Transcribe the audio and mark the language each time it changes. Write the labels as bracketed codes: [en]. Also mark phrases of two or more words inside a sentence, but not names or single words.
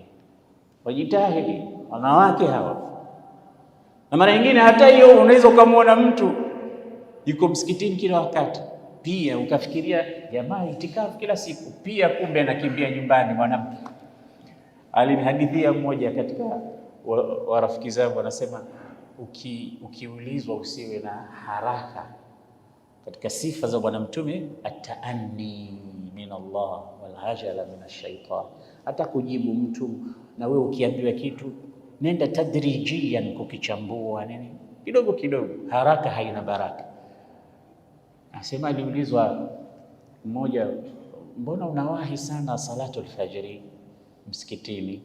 [sw] Wajitahidi wanawake hawa. Na mara nyingine hata hiyo unaweza ukamwona mtu yuko msikitini kila wakati, pia ukafikiria jamaa itikafu kila siku, pia kumbe anakimbia nyumbani mwanamke. Alinihadithia mmoja katika wa rafiki zangu, anasema ukiulizwa usiwe na haraka. Katika sifa za Bwana Mtume, [ar] التأني من الله والعجلة من الشيطان. [sw] Hata kujibu mtu na wewe ukiambiwa kitu nenda tadrijian, kukichambua nini kidogo kidogo, haraka haina baraka. Asema aliulizwa mmoja, mbona unawahi sana salatu alfajiri msikitini?